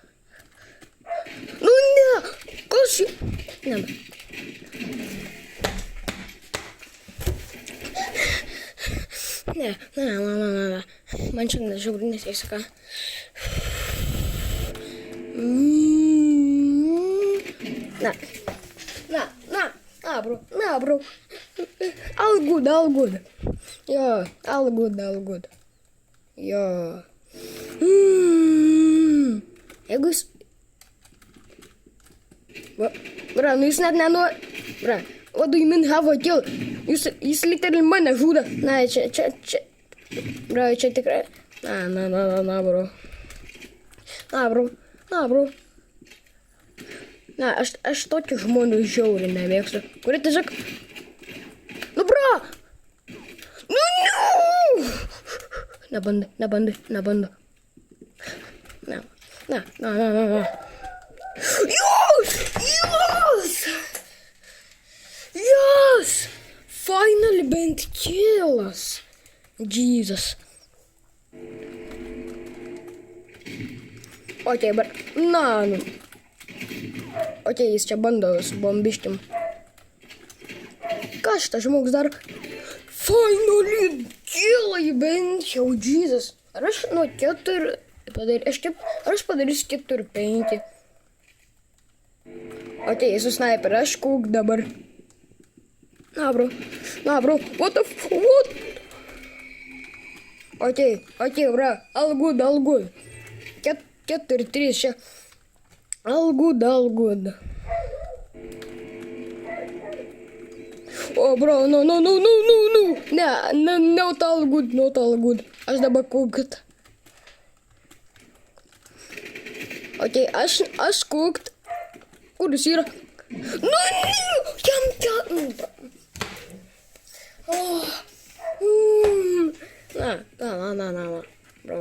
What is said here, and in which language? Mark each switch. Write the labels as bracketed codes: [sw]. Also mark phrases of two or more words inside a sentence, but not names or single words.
[lt] Nu ne, kas čia? Ne. Man čia žiauriai nesiseka. Na, bro. [en] All good. Jo, all good. [lt] Jo. Jeigu jis... Bra, nu jis net nenori... [en] Bra, what do you mean have a kill? [lt] Jis literally mane žudo. Na, čia... Bra, čia tikrai... Na, bro. Na, aš tokių žmonių žiauriai nemėgstu. Kurie tiesiog... Nu, bro! Nu, no! Nebandai. Na. [en] Yes! [lt] Finally bent killas. Jesus. Okay, bet... Na, nu. Okay, jis čia bando su bombiškim. Ką šitas žmogus daro? Finally killai bent jau, Jesus. Ar aš nuo 4 padarysiu? Ar aš padarysiu 4-5? Okay, jis su sniper, aš kūk dabar. Na, [en] bro. What? Okay, bro. All good. 4-3 čia. All good. Oh, bro, no. Ne, not all good. [lt] Aš dabar kūkt. Okay, aš kūkt. Kur jis yra? Nu, jam. Na, bro.